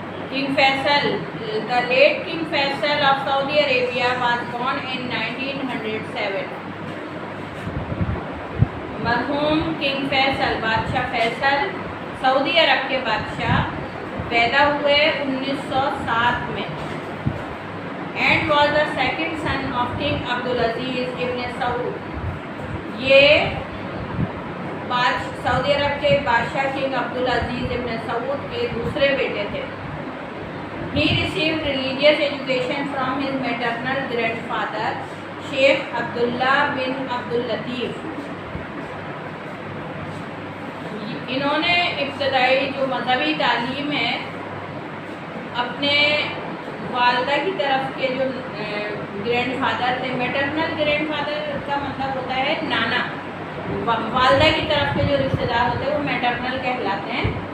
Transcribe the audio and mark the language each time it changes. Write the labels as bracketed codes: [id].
[en] King Faisal, the late King Faisal of Saudi Arabia was born in 1907. [ur] مرحوم king Faisal بادشاہ فیصل سعودی عرب کے بادشاہ پیدا ہوئے 1907 میں. [en] And was the second son of king Abdulaziz ibn Saud. [ur] یہ سعودی عرب کے بادشاہ کنگ عبدالعزیز ابن سعود کے دوسرے بیٹے تھے. [en] He received religious education from his maternal grandfather sheikh Abdullah bin Abdullatif. [ur] انہوں نے ابتدائی جو مذہبی تعلیم ہے اپنے والدہ کی طرف کے جو گرینڈ فادر تھے. میٹرنل گرینڈ فادر کا مطلب ہوتا ہے نانا. والدہ کی طرف کے جو رشتہ دار ہوتے ہیں وہ میٹرنل کہلاتے ہیں.